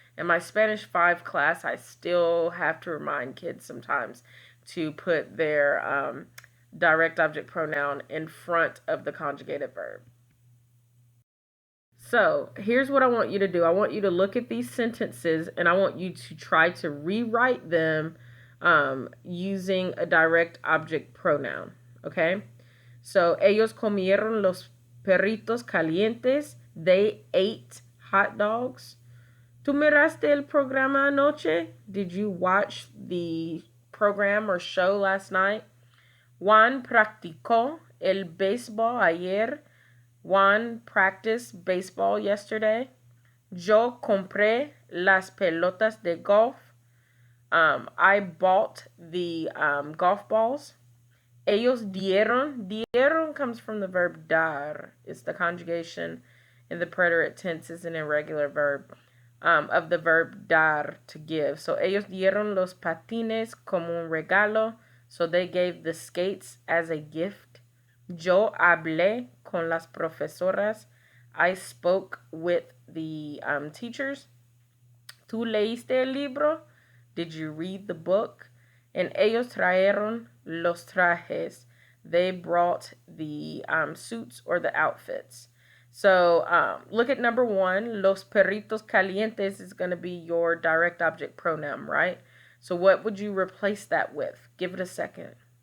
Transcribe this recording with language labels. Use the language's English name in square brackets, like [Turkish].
[English] In my Spanish 5 class, I still have to remind kids sometimes to put their direct object pronoun in front of the conjugated verb. So here's what I want you to do. I want you to look at these sentences and I want you to try to rewrite them using a direct object pronoun. Okay? [Spanish] So, ellos comieron los perritos calientes. [English] They ate hot dogs. [Spanish] ¿Tú miraste el programa anoche? [English] Did you watch the program or show last night? [Spanish] Juan practicó el béisbol ayer. [English] Juan practiced baseball yesterday. [Spanish] Yo compré las pelotas de golf. [English] I bought the golf balls. [Spanish] Ellos dieron. [English] Dieron comes from the verb dar. It's the conjugation in the preterite tense is an irregular verb of the verb dar, to give. [Spanish] So ellos dieron los patines como un regalo. [English] So they gave the skates as a gift. [Spanish] Yo hablé con las profesoras. [English] I spoke with the teachers. [Spanish] ¿Tú leíste el libro? [English] Did you read the book? [Spanish] And ellos trajeron los trajes. [English] They brought the suits or the outfits. So look at number 1. [Spanish] Los perritos calientes [English] is going to be your direct object pronoun, right? So what would you replace that with? Give it a second.